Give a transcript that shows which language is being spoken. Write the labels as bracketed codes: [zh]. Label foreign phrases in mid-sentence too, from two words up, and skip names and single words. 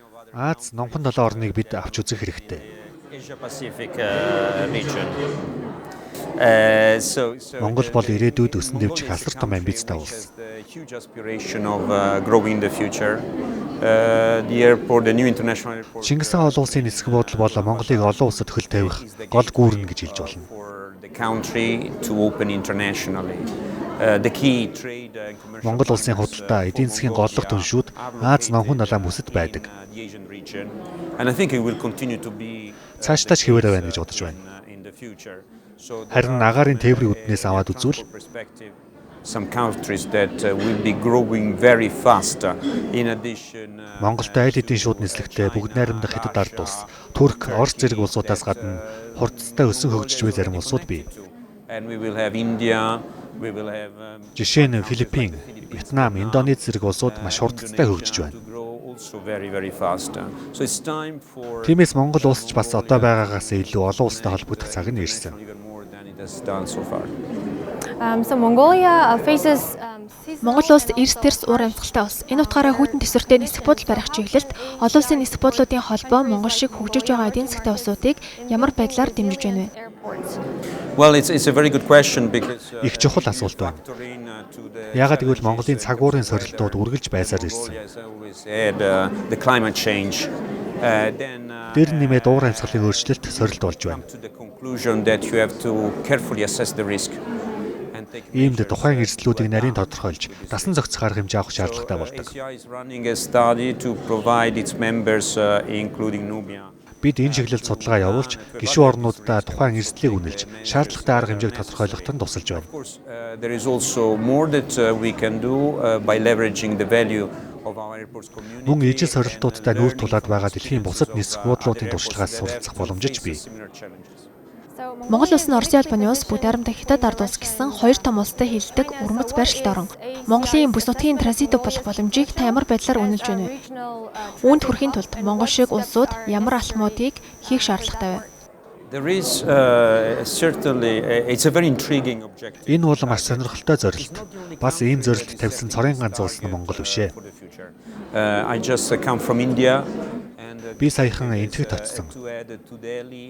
[mn] Аз номхон далайн орныг бид авч үзэх хэрэгтэй. [en] Asia Pacific region. [mn] Монгол бол ирээдүйд өсөн дэвжих асар том амбицтай улс. [en] Huge aspiration of growing in the future. The airport, the new international airport. [mn] Чингис хаан олон улсын нисэх буудал бол Монголыг олон улсад хөл тавих гол гүүрэн гэж хэлж болно. [en] For the country to open internationally. The key trade and commercial. [mn] Монгол улсын худалдаа эдийн засгийн голлох түншүүд Аз номхон далайн бүсэд байдаг. [en] And I think it will continue to be [mn] Цаашдаач хэвээрээ байна гэж бодож байна. [en] in the future. [mn] Харин агаарын тээврийн үднээс аваад үзвэл [en] some countries that will be growing very fast. In addition, [mn] Монголтой айл хэдийн шууд нислэгтэй бүгд найрамдах хятад ард улс, Турк, Орос зэрэг улсуудаас гадна хурдцтай өсөн хөгжиж буй зарим улсууд бий. [en] and we will have India, we will have [mn] Жишээ нь Филиппин, Вьетнам, Индонез зэрэг улсууд маш хурдцтай хөгжиж байна. [en] to grow also very fast. So it's time for [mn] Тиймээс Монгол улс ч бас одоо байгаагаас илүү олон улстай холбогдох цаг нь ирсэн. [en] even more than it has done so far. So Mongolia faces [mn] Монгол улс эрс дэрс уур амьсгалтай улс. Энэ утгаараа хүйтэн төсвөртэй нисэх бодол барих чиглэлд олон улсын нисэх бодлуудын холбоо Монгол шиг хөгжиж байгаа эдийн засгийн улсуудыг ямар байдлаар дэмжиж байна вэ? [en] airports. Well, it's a very good question because [mn] Их чухал асуулт байна. Яагаад гэвэл Монголын цаг уурын сорилтууд үргэлж байсаар ирсэн. [en] the climate change. Then [mn] Дээр нь нэмээд уур амьсгалын өөрчлөлт сорилт болж байна. [en] to the conclusion that you have to carefully assess the risk and take [mn] Иймд тухайн эрсдлүүдийг нарийн тодорхойлж, дасан зохицох арга хэмжээ авах шаардлагатай болдог. [en] ACI is running a study to provide its members, including Nubia. [mn] Бид энэ чиглэлд судалгаа явуулж, гишүүн орнуудаа тухайн эрсдлийг үнэлж, шаардлагатай арга хэмжээг тодорхойлоход нь тусалж байна. [en] Of course, there is also more that we can do by leveraging the value of our airports community. [mn] Мөн ижил сорилтуудтай нүүр тулаад байгаа дэлхийн бусад нисэх буудлуудын туршлагаас суралцах боломжч бий. [en] Similar challenges. [mn] Монгол улс нь Оросын албаны улс, бүгд найрамдах хятад ард улс гэсэн хоёр том улстай хилдэг урмыз байршилтай орон. Монголын бүс нутгийн транзит болох боломжийг та ямар байдлаар үнэлж байна вэ? Үүнд хүрэхийн тулд Монгол шиг улсууд ямар алхмуудыг хийх шаардлагатай вэ? [en] There is certainly it's a very intriguing objective [mn] Энэ бол маш сонирхолтой зорилт. Бас ийм зорилт тавьсан цорын ганц улс нь Монгол биш ээ. [en] for the future. I just come from India and [mn] Би саяхан Энтхэгт очсон. [en] to add to Delhi